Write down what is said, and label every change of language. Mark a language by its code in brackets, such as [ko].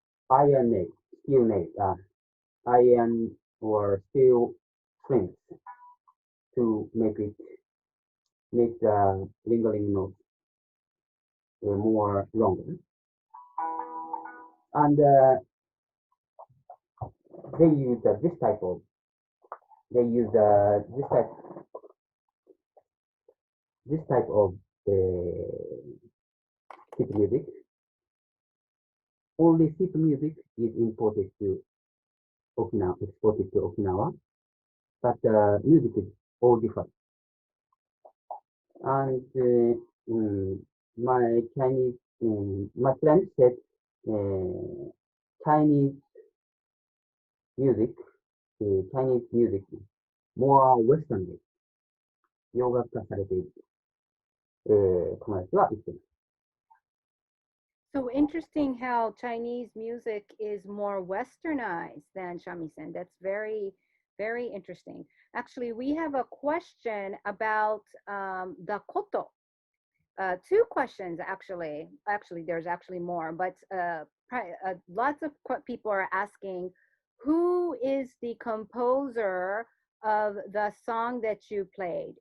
[en] iron nail, steel nail, iron or steel strings to make the lingering note more longer, and they use this type of sheet music. Only sheet music is exported to Okinawa, but music is all different. And my friend said Chinese music more Western [ja] で洋楽化されていると、友達は言っています。 [en] So interesting how Chinese music is more westernized than shamisen. That's very, very interesting. Actually, we have a question about the koto. 2 questions actually. Actually, there's actually more, but lots of people are asking, who is the composer of the song that you played?